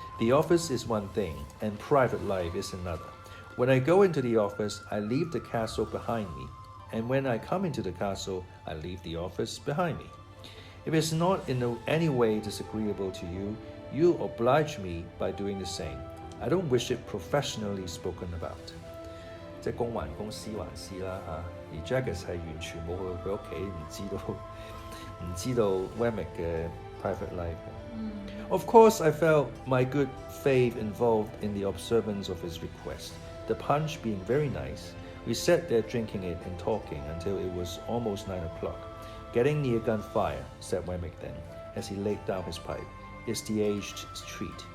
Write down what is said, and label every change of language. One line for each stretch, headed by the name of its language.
English: The office is one thing, and private life is another. When I go into the office, I leave the castle behind me, and when I come into the castle, I leave the office behind me. If it's not in any way disagreeable to you, you'll oblige me by doing the same. I don't wish it professionally spoken about.
Cantonese: 即係公還公，私還私啦嚇。而 Jaggers 係完全冇去佢屋企，唔知道 Wemmick 嘅 private life。
English: Of course, I felt my good faith involved in the observance of his request. The punch being very nice, we sat there drinking it and talking until it was almost 9 o'clock. Getting near gunfire, said Wemmick then, as he laid down his pipe, is the aged's treat.